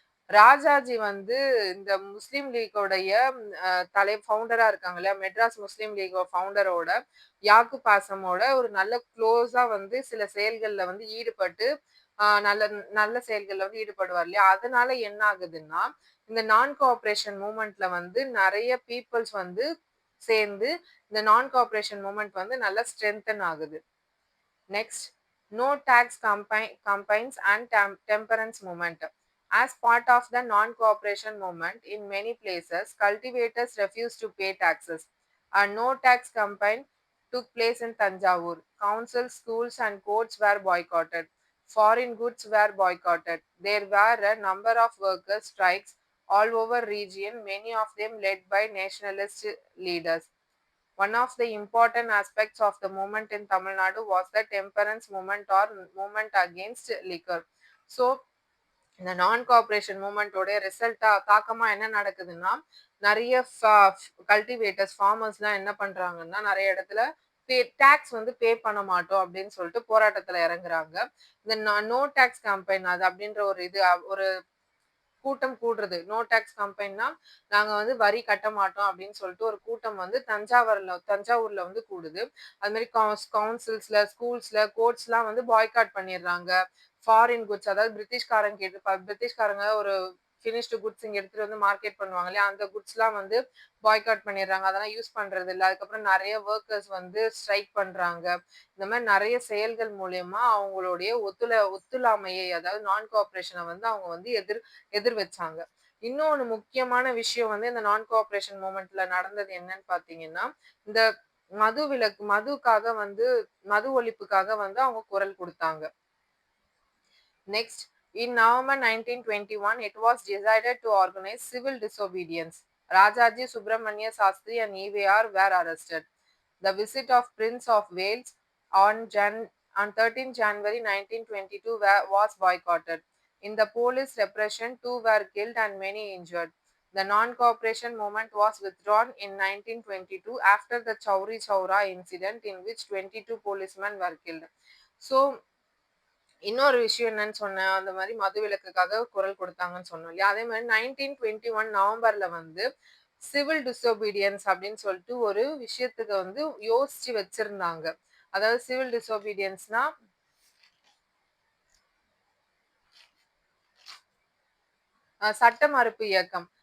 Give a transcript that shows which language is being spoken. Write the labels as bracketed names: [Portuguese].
[Tamil] ராஜாஜி வந்து இந்த முஸ்லீம் லீக்கோடைய ஃபவுண்டரா இருக்காங்க இல்லையா, மெட்ராஸ் முஸ்லீம் லீக் ஃபவுண்டரோட யாக்கூப் ஆசமோட ஒரு நல்ல க்ளோஸா வந்து சில செயல்கள்ல வந்து ஈடுபட்டு நல்ல நல்ல செயல்கள்ல வந்து ஈடுபடுவார் இல்லையா. அதனால என்ன ஆகுதுன்னா இந்த நான் கோஆபரேஷன் மூமெண்ட்ல வந்து நிறைய பீப்புள்ஸ் வந்து சேர்ந்து இந்த நான் கோஆபரேஷன் மூமெண்ட் வந்து நல்லா ஸ்ட்ரென்தன் ஆகுது. [English] Next, no tax campaigns and temperance movement. As part of the non-cooperation movement, in many places, cultivators refused to pay taxes. A no tax campaign took place in Tanjavur. Councils, schools, and courts were boycotted. Foreign goods were boycotted. There were a number of workers' strikes all over region, many of them led by nationalist leaders. One of the important aspects of the movement in Tamil Nadu was the temperance movement or movement against liquor. [Tamil] So, இந்த நான் cooperation மூமெண்டோட ரிசல்ட்டா தாக்கமா என்ன நடக்குதுன்னா நிறைய cultivators ஃபார்மர்ஸ்லாம் என்ன பண்றாங்கன்னா நிறைய இடத்துல tax வந்து பே பண்ண மாட்டோம் அப்படின்னு சொல்லிட்டு போராட்டத்துல இறங்குறாங்க. இந்த நோ டாக்ஸ் கேம்பெயின் அது அப்படின்ற ஒரு ஒரு கூட்டம் கூடுறது. நோ டாக்ஸ் கம்பெனினா, நாங்க வந்து வரி கட்ட மாட்டோம் அப்படின்னு சொல்லிட்டு ஒரு கூட்டம் வந்து தஞ்சாவூர்ல வந்து கூடுது. அது மாரி கவுன்சில்ஸ்ல, ஸ்கூல்ஸ்ல, கோர்ட்ஸ்லாம் வந்து பாய்காட் பண்ணிடுறாங்க. ஃபாரின் குட்ஸ் அதாவது பிரிட்டிஷ்காரங்க ஒரு ஃபினிஷ்டு குட்ஸ் இங்க எடுத்துட்டு வந்து மார்க்கெட் பண்ணுவாங்க இல்லையா? அந்த குட்ஸ்லாம் வந்து பாய்காட் பண்ணிடுறாங்க. அதெல்லாம் யூஸ் பண்றது இல்ல. அதுக்கப்புறம் நெறைய வொர்க்கர்ஸ் வந்து ஸ்ட்ரைக் பண்றாங்க. இந்த மாரி நெறைய செயல்கள் மூலியமா அவங்களுடைய ஒத்துழாமையை அதாவது நான் கோஆப்பரேஷன வந்து அவங்க வந்து எதிர் வச்சாங்க. இன்னொன்னு முக்கியமான விஷயம் வந்து இந்த நான் கோஆப்பரேஷன் மூவ்மெண்ட்ல நடந்தது என்னன்னு பார்த்தீங்கன்னா, இந்த மதுக்காக வந்து மது ஒழிப்புக்காக வந்து அவங்க குரல் குடுத்தாங்க. [English] Next, in November 1921, it was decided to organize civil disobedience. Rajaji Subramanya Sastri and EVR were arrested. The visit of Prince of Wales on 13 January 1922 was boycotted. In the police repression, 2 were killed and many injured. The non-cooperation movement was withdrawn in 1922 after the Chauri Chaura incident in which 22 policemen were killed. [Tamil] So, இன்னொரு விஷயம் என்னன்னு சொன்னேன். அந்த மாரி மதுவிலக்குக்காக குரல் குடுத்தாங்கன்னு சொன்னோம் இல்லையா? அதே மாரி 1921 நவம்பர்ல வந்து சிவில் டிசோபீடியன்ஸ் அப்படின்னு சொல்லிட்டு ஒரு விஷயத்துக்கு வந்து யோசிச்சு வச்சிருந்தாங்க. அதாவது சிவில் டிசோபீடியன்ஸ்னா சட்ட மறுப்பு இயக்கம்.